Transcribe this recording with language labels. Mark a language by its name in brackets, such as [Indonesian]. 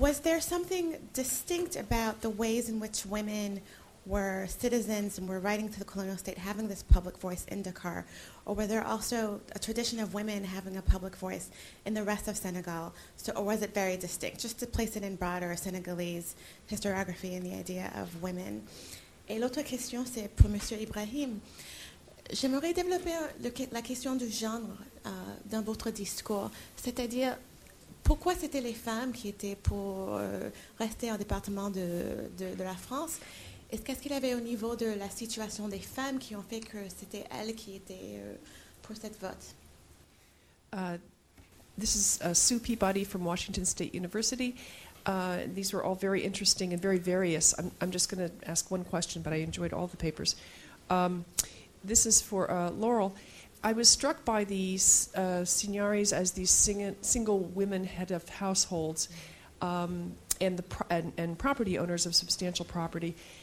[English] Was there something distinct about the ways in which women were citizens and were writing to the colonial state, having this public voice in Dakar? Or were there also a tradition of women having a public voice in the rest of Senegal? So, or was it very distinct, just to place it in broader Senegalese historiography and the idea of women? [French] Et l'autre question, c'est pour Monsieur Ibrahim. J'aimerais développer la question du genre dans votre discours, c'est-à-dire pourquoi c'était les femmes qui étaient pour rester en département de la France. Est-ce qu'il y avait au niveau de la situation des femmes qui ont fait que c'était elles qui étaient pour cette vote? [English] This is Sue Peabody from Washington State University. These were all very interesting and very various. I'm just going to ask one question, but I enjoyed all the papers. This is for Laurel. I was struck by these signores as these single women head of households and property owners of substantial property.